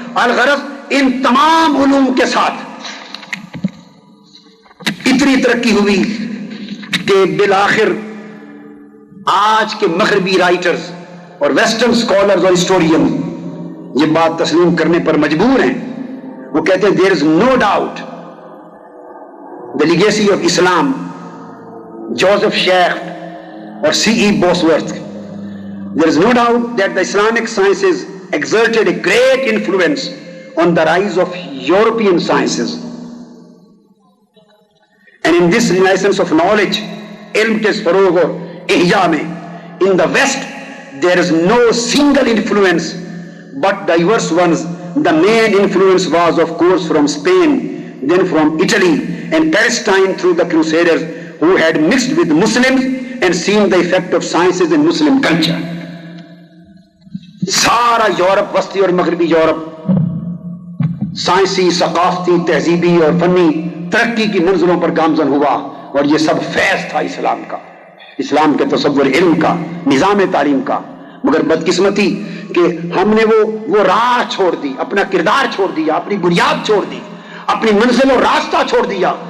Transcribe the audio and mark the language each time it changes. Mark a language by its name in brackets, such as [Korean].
[Urdu] الغرض ان تمام علوم کے ساتھ اتنی ترقی ہوئی کہ بالآخر آج کے مغربی رائٹرز اور ویسٹرن اسکالرز اور ہسٹورین یہ بات تسلیم کرنے پر مجبور ہیں. وہ کہتے ہیں [English] there is no doubt the legacy of Islam, Joseph شیخ اور C.E. Bosworth, there is no doubt that the Islamic sciences exerted a great influence on the rise of European sciences. And in this renaissance of knowledge, [Urdu] علم کے فروغ اور احیاء میں, [English] in the West there is no single influence but diverse ones. The main influence was of course from Spain, then from Italy and Palestine through the Crusaders who had mixed with Muslims and seen the effect of sciences in Muslim culture. [Urdu] سارا Europe, وسطی اور مغربی Europe سائنسی، ثقافتی، تہذیبی اور فنی ترقی کی منزلوں پر گامزن ہوا اور یہ سب فیض تھا اسلام کا، اسلام کے تصور علم کا، نظام تعلیم کا. مگر بدقسمتی کہ ہم نے وہ راہ چھوڑ دی، اپنا کردار چھوڑ دیا، اپنی بنیاد چھوڑ دی، اپنی منزل اور راستہ چھوڑ دیا.